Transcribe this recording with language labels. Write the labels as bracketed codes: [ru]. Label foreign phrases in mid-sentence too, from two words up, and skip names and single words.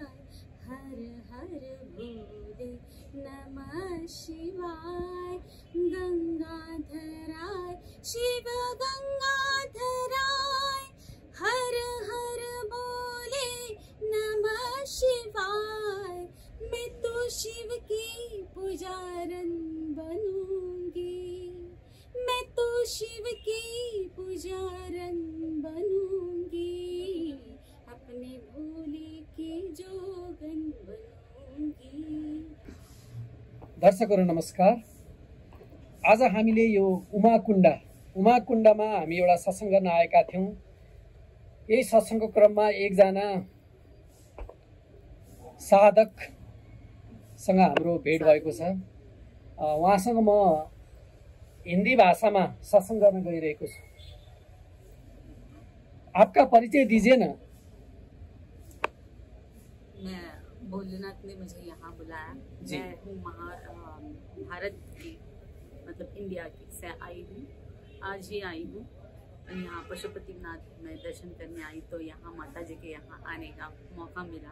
[hi] हर हर भोले नमः शिवाय। गंगाधराय शिव गंगाधराय, हर हर भोले नमः शिवाय। मैं तो शिव की पुजारन बनूंगी, मैं तो शिव की पुजारन बनूंगी, अपने भोले की जोगन बनूंगी। [ne] दर्शकहरु नमस्कार। आज हामीले यो उमाकुण्डमा हामी एउटा सत्संग गर्न आएका थियौं। यही सत्संगको क्रममा एकजना साधकसँग हाम्रो भेट भएको छ। उहाँसँग म हिन्दी भाषामा सत्संग गर्न गइरहेको छु। [hi] आपका परिचय दीजिए ना। मैं भोलेनाथ ने मुझे यहाँ बुलाया। मैं हूँ भारत की, मतलब इंडिया की से आई हूँ। आज ही आई हूँ। यहाँ पशुपतिनाथ में दर्शन करने आई तो यहाँ माता जी के यहाँ आने का मौका मिला।